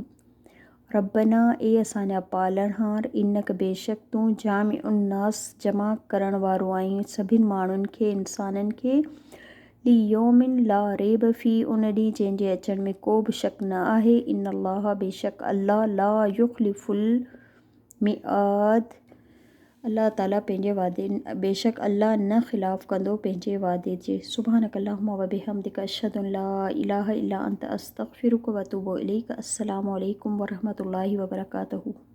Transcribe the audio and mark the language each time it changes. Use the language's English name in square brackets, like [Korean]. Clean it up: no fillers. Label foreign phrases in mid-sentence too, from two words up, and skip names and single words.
[Sindhi] रब्बना ए असांजा पालणहार इनक बेशक तूं [Arabic] جامع الناس [Sindhi] जमा करण वारो आहीं सभिनि माण्हुनि खे इंसाननि खे [Arabic] ليوم لا ريب فيه [Sindhi] उन ॾींहुं जंहिंजे अचण में को बि शक न आहे [Arabic] إن الله [Sindhi] बेशक [Arabic] الله لا يخلف الميعاد [Sindhi] अल्लाह ताला पंहिंजे वादे बेशक अल्लाह न ख़िलाफ़ कंदो पंहिंजे वादे जे। [Arabic] سبحانك اللهم وبحمدك أشهد أن لا إله إلا أنت أستغفرك وأتوب إليك. السلام عليكم ورحمة الله وبركاته.